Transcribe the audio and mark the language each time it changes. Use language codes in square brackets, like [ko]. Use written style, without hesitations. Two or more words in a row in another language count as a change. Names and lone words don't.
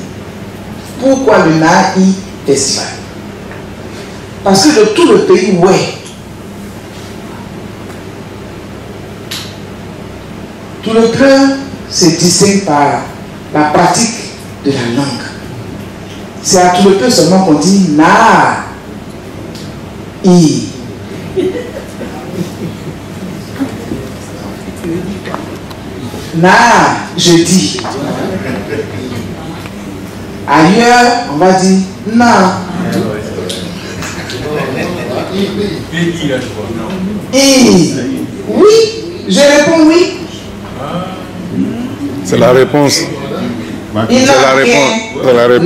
[fr] Pourquoi le Naï Festival? Parce que de tout le pays, ouais, tout le peuple se distingue par la pratique de la langue. C'est à tout le peuple seulement qu'on dit na, i. Na, je dis. Ailleurs, on va dire na. I. Oui, je réponds oui. C'est la réponse. C'est la réponse. C'est la réponse.